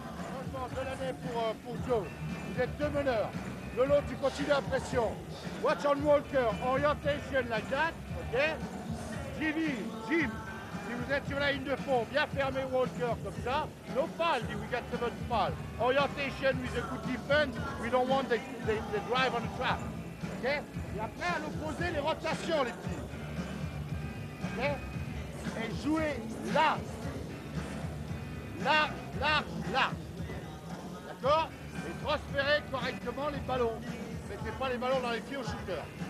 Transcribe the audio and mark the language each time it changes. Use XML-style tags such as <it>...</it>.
<fr>Franchement, de l'année pour Joe. Vous êtes 2 meneurs. Lolo, tu continues à pression.</fr> <en>Watch on Walker. Orientation like that. OK?</en> <fr>Jimmy, Jim, si vous êtes sur la ligne de fond, bien fermé Walker comme ça.</fr> <en>No foul, we got 7 foul. Orientation with a good defense. We don't want the drive on the trap. OK?</en> <fr>Et après, à l'opposé, les rotations, les petits. OK? Et jouer là. Là, là, là. D'accord? Et transférer correctement les ballons. Ne mettez pas les ballons dans les pieds au shooter.</fr>